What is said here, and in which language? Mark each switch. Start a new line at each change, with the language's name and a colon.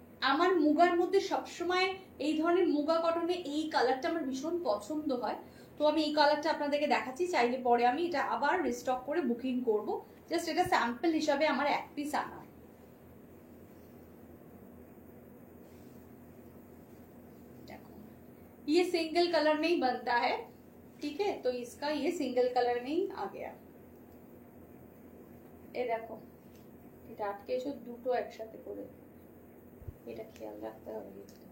Bangla: আমার মুগার মধ্যে সবসময় এই ধরনের মুগা কটনে এই কালারটা আমার ভীষণ পছন্দ হয়, তো আমি এই কালারটা আপনাদেরকে দেখাচ্ছি। চাইলে পরে আমি এটা আবার রিস্টক করে বুকিং করব, জাস্ট এটা স্যাম্পল হিসাবে আমার এক পিস আনা।
Hindi: देखो ये सिंगल कलर में ही बनता है, ठीक है, तो इसका ये सिंगल कलर में ही आ गया। ये देखो
Bangla: এটা আটকে এসে দুটো একসাথে করে, এটা খেয়াল রাখতে হবে।